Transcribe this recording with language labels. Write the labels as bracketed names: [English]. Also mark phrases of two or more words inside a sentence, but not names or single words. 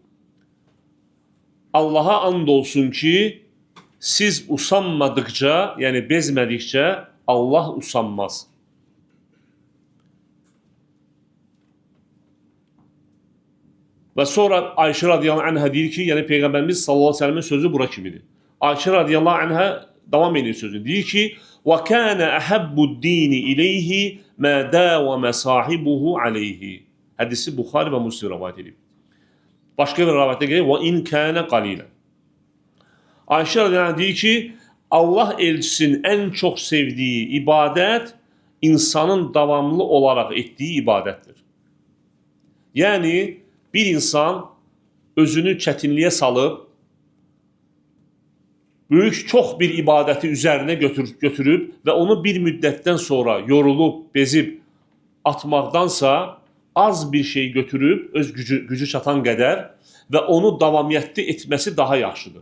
[Azerbaijani] Allaha and olsun ki, siz usanmadıkça, yəni bezmədikcə Allah usanmaz. Və sonra Ayşə [Arabic] رضي الله عنها [Azerbaijani] deyir ki, yəni Peyğəmbərimiz [Arabic] صلى الله عليه وسلم [Azerbaijani] sözü bura kimidir. Ayşə [Arabic] رضي الله عنها [Azerbaijani] davam edir sözü. Deyir ki, [Arabic] وَكَانَ أَحَبُّ الدِّينِ إِلَيْهِ مَا دَاوَمَ صَاحِبُهُ عَلَيْهِ. [Azerbaijani] Hədisi Buxari və Müslim rəvayət edib. Başqa bir rəvayətdə gəlir, [Arabic] وَاِنْ كَانَ قَلِيلًا. [Azerbaijani] Ayşə [Arabic] رضي الله عنها [Azerbaijani] deyir ki, Allah elçisinin ən çox sevdiyi ibadət insanın davamlı olaraq etdiyi ibadətdir. Yəni, bir insan özünü çətinliyə salıb, böyük çox bir ibadəti üzərinə götürüb və onu bir müddətdən sonra yorulub, bezib atmaqdansa az bir şey götürüb, öz gücü çatan qədər və onu davamiyyətli etməsi daha yaxşıdır.